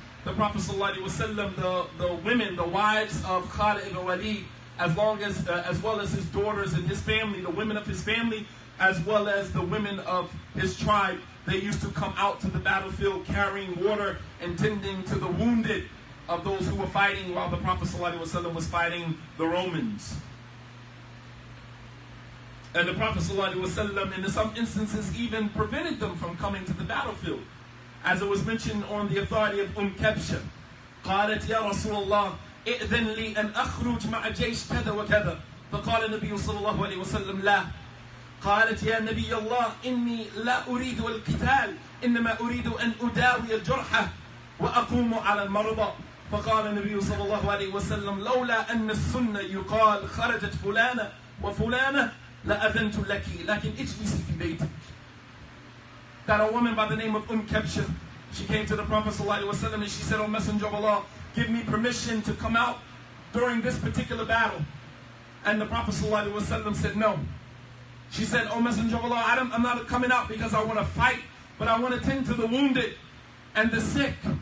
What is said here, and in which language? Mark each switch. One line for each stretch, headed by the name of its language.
English: The Prophet ﷺ, the women, the wives of Khalid ibn Walid, as well as his daughters and his family, the women of his family, as well as the women of his tribe, they used to come out to the battlefield carrying water and tending to the wounded of those who were fighting while the Prophet ﷺ was fighting the Romans. And the Prophet ﷺ, in some instances, even prevented them from coming to the battlefield. As it was mentioned on the authority of Kabsha.
Arabic: قالت يا رسول الله ائذن لي أن أخرج مع جيش كذا وكذا. فقال النبي صلى الله عليه وسلم لا. قالت يا نبي الله إني لا أريد القتال إنما أريد أن أداوي الجرحى وأقوم على المرضى. فقال النبي صلى الله عليه وسلم لولا أن السنة يقال خرجت فلانة وفلانة لأذنت لك لكن اجلسي في بيتك.
English: That a woman by the name of Kabsha, she came to the Prophet ﷺ and she said, O Messenger of Allah, give me permission to come out during this particular battle. And the Prophet ﷺ said no. She said, O Messenger of Allah, I'm not coming out because I want to fight, but I want to tend to the wounded and the sick.